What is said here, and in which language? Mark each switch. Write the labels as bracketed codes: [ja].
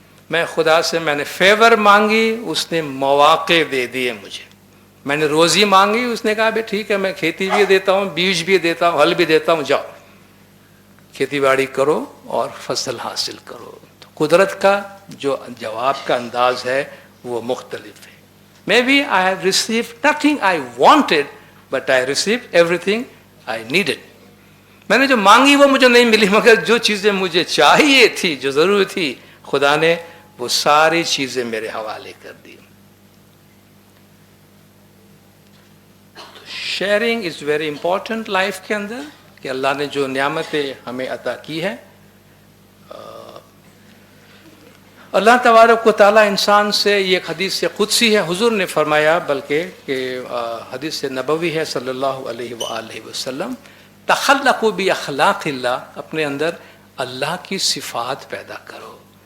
[ur] میں خدا سے میں نے فیور مانگی, اس نے مواقع دے دیے مجھے. میں نے روزی مانگی, اس نے کہا بھائی ٹھیک ہے میں کھیتی بھی دیتا ہوں, بیج بھی دیتا ہوں, ہل بھی دیتا ہوں, جاؤ کھیتی باڑی کرو اور فصل حاصل کرو. تو قدرت کا جو جواب کا انداز ہے وہ مختلف ہے. [en] Maybe I have received nothing I wanted, but I received everything I needed. [ur] میں نے جو مانگی وہ مجھے نہیں ملی, مگر جو چیزیں مجھے چاہیے تھی, جو ضروری تھی, خدا نے وہ ساری چیزیں میرے حوالے کر دی. [en] sharing is very important [ur] life کے اندر, کہ اللہ نے جو نعمتیں ہمیں عطا کی ہے, اللہ تبارک و تعالیٰ انسان سے, یہ ایک حدیث قدسی ہے, حضور نے فرمایا بلکہ کہ حدیث نبوی ہے صلی اللہ علیہ وآلہ وسلم, [ar] تخلقوا باخلاق اللہ, [ur] اپنے اندر اللہ کی صفات پیدا کرو.